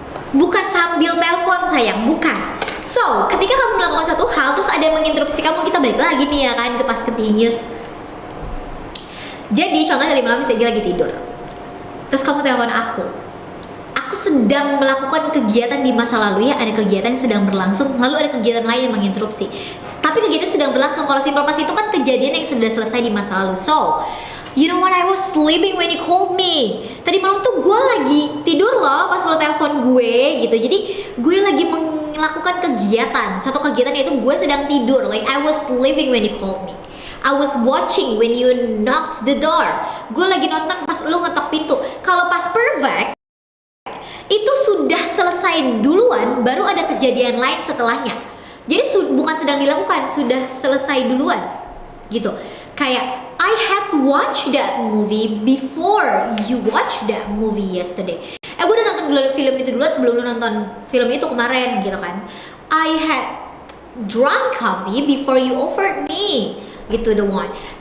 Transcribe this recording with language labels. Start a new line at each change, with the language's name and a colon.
Indonesian: Bukan sambil telepon sayang, bukan. So, ketika kamu melakukan suatu hal terus ada yang menginterupsi kamu, kita balik lagi nih ya kan ke past continuous. Jadi contohnya tadi malam misalnya lagi tidur, terus kamu telepon aku sedang melakukan kegiatan di masa lalu ya, ada kegiatan yang sedang berlangsung, lalu ada kegiatan lain yang menginterupsi. Tapi kegiatan sedang berlangsung, kalau simple past itu kan kejadian yang sudah selesai di masa lalu.
English: So, you know what, I was sleeping when you called me.
Indonesian: Tadi malam tuh gue lagi tidur loh pas lo telepon gue gitu. Jadi gue lagi melakukan kegiatan, satu kegiatan yaitu gue sedang tidur.
English: Like I was sleeping when you called me. I was watching when you knocked the door.
Indonesian: Gue lagi nonton pas lo ngetok pintu. Kalau past perfect itu sudah selesai duluan, baru ada kejadian lain setelahnya. Jadi bukan sedang dilakukan, sudah selesai duluan gitu. Kayak
English: I had watch that movie before you watch that movie yesterday.
Indonesian: Gue udah nonton film itu duluan sebelum lu nonton film itu kemarin gitu kan.
English: I had drunk coffee before you offered me gitu, the one.